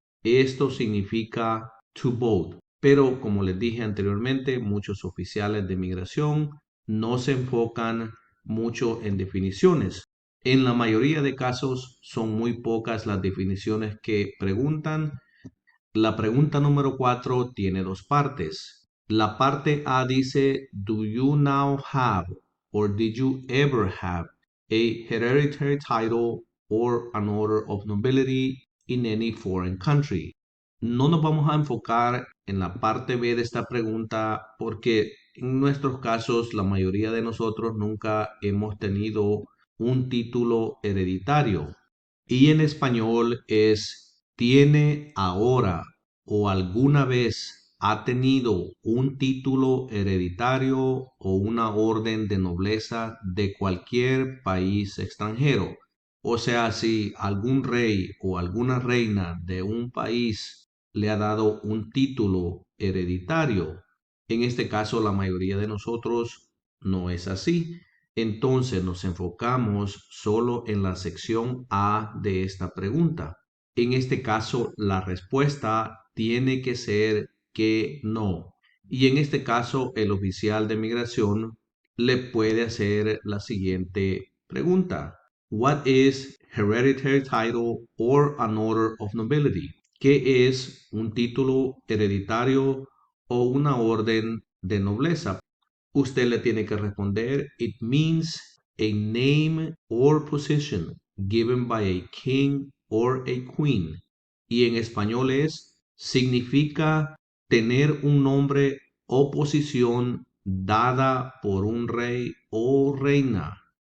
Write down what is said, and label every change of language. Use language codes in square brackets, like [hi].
[es] Esto significa [en] to vote. [es] Pero como les dije anteriormente, muchos oficiales de migración no se enfocan mucho en definiciones. En la mayoría de casos son muy pocas las definiciones que preguntan. La pregunta número 4 tiene dos partes. La parte A dice, [en] Do you now have or did you ever have a hereditary title or an order of nobility in any foreign country? [es] No nos vamos a enfocar en la parte B de esta pregunta porque en nuestros casos la mayoría de nosotros nunca hemos tenido un título hereditario. Y en español es tiene ahora o alguna vez ha tenido un título hereditario o una orden de nobleza de cualquier país extranjero. O sea, si algún rey o alguna reina de un país le ha dado un título hereditario, en este caso la mayoría de nosotros no es así. Entonces nos enfocamos solo en la sección A de esta pregunta. En este caso, la respuesta tiene que ser que no. Y en este caso, el oficial de migración le puede hacer la siguiente pregunta. [en] What is hereditary title or an order of nobility? [es] ¿Qué es un título hereditario o una orden de nobleza? Usted le tiene que responder, [en] It means a name or position given by a king or a queen. [es] Y en español significa tener un nombre o posición dada por un rey o reina.